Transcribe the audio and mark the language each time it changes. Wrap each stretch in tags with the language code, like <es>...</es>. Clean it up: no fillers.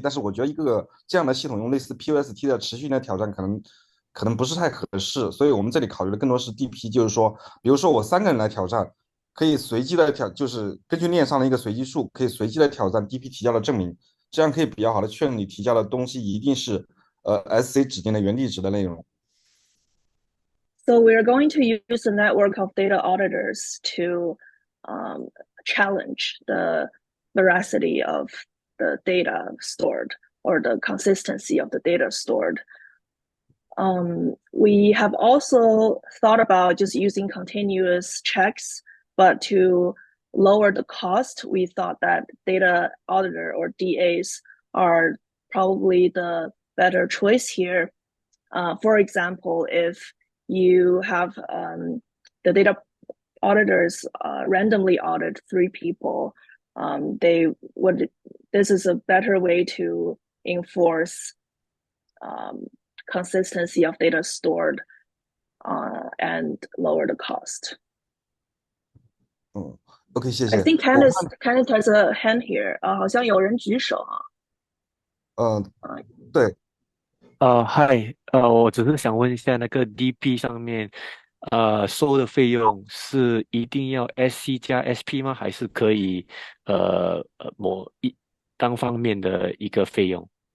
<zh>但是我觉得一个这样的系统用类似 POST 的持续性的挑战，可能不是太合适。所以我们这里考虑的更多是 DP，就是说，比如说我3个人来挑战，可以随机的就是根据链上的一个随机数，可以随机的挑战 DP 提交的证明，这样可以比较好的确认你提交的东西一定是SC 指定的原地址的内容。</zh> <en>So we're going to use a network of data auditors to challenge the veracity of the data stored or the consistency of the data stored. We have also thought about just using continuous checks, but to lower the cost, we thought that data auditor or DAs are probably the better choice here. For example, if you have the data auditors randomly audit 3 people, this is a better way to enforce consistency of data stored and lower the cost.</en> <zh>OK， 谢</zh> <en>I</en> <zh>谢。</zh> <en>think Kenneth has a hand here.</en> <zh>好像有人举手啊。对。嗨，我只是想问一下，那个 DP 上面，收的费用是一定要 SC 加 SP 吗？还是可以某一单方面的一个费用？</zh>